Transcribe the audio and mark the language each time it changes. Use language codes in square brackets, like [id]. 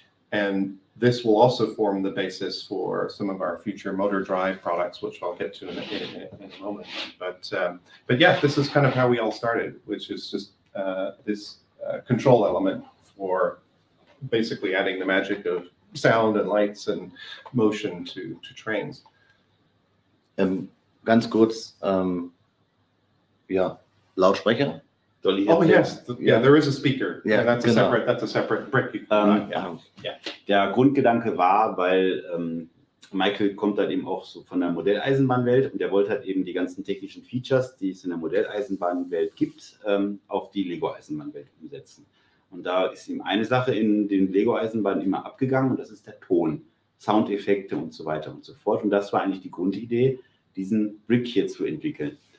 [en] And this will also form the basis for some of our future motor drive products, which I'll get to in a moment. But yeah, this is kind of how we all started, which is just this control element for basically adding the magic of sound and lights and motion to trains. [de] Ganz kurz, Lautsprecher. [en] Oh yes, there is a speaker. Yeah, that's a separate brick. [de] Der Grundgedanke war, weil Michael kommt halt eben auch so von der Modelleisenbahnwelt, und der wollte halt eben die ganzen technischen Features, die es in der Modelleisenbahnwelt gibt, auf die Lego-Eisenbahnwelt umsetzen. Und da ist ihm eine Sache in den Lego-Eisenbahnen immer abgegangen, und das ist der Ton, Soundeffekte und so weiter und so fort. Und das war eigentlich die Grundidee, diesen Brick hier zu entwickeln.